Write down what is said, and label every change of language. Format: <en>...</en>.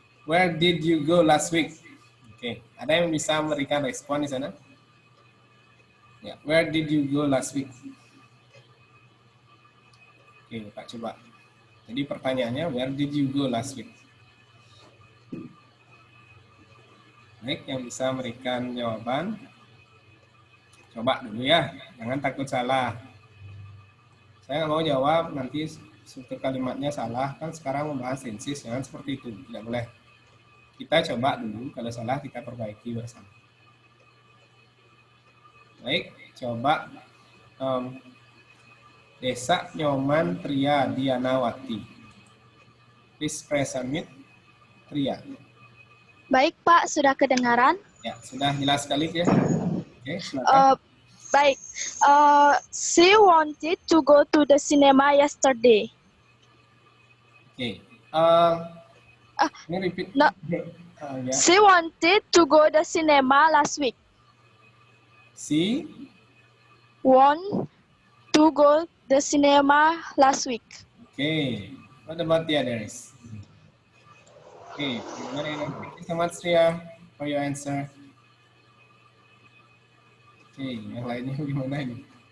<en>Where did you go last week?</en> <id>Oke, ada yang bisa memberikan respon di sana?</id> <en>Ya, where did you go last week?</en> <id>Oke, Pak coba. Jadi pertanyaannya,</id> <en>where did you go last week?</en> <id>Baik, yang bisa memberikan jawaban, coba dulu ya, jangan takut salah. Saya nggak mau jawab, nanti struktur kalimatnya salah, kan sekarang membahas tenses, jangan seperti itu, tidak boleh. Kita coba dulu, kalau salah kita perbaiki bersama. Baik, coba Desa Nyoman Tria Dianawati.</id> <en>Please press submit, Tria.</en> <id>Baik Pak, sudah kedengaran? Ya, sudah jelas sekali ya. Oke, silakan.</id> <en>Baik, she wanted to go to the cinema yesterday.</en> <id>Oke, ini repeat.</id> <en>No.</en> <id>Ya.</id> <en>She wanted to go the cinema last week. She Want to go the cinema last week. Okay, what about the others? Okay, thank you so much Ria for your answer.</en> <id>Oke, yang lainnya gimana ini?</id>